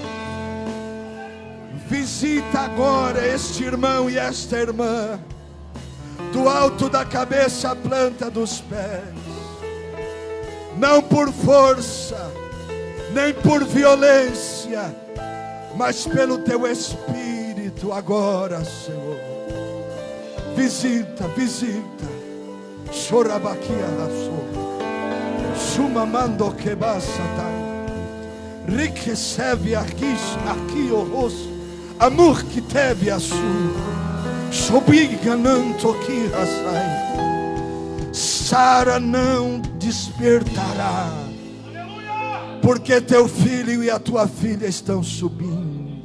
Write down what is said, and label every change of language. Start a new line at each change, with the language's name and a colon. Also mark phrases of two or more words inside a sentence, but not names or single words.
Portuguese: visita agora este irmão e esta irmã, do alto da cabeça à planta dos pés, não por força, nem por violência, mas pelo teu Espírito agora, Senhor. Visita, visita. Chorabaquia raçou. Sumamando que basatai. Riqueceve aqui o rosto. Amor que teve a sua. Sobigananto que rasai. Sara não despertará. Porque teu filho e a tua filha estão subindo.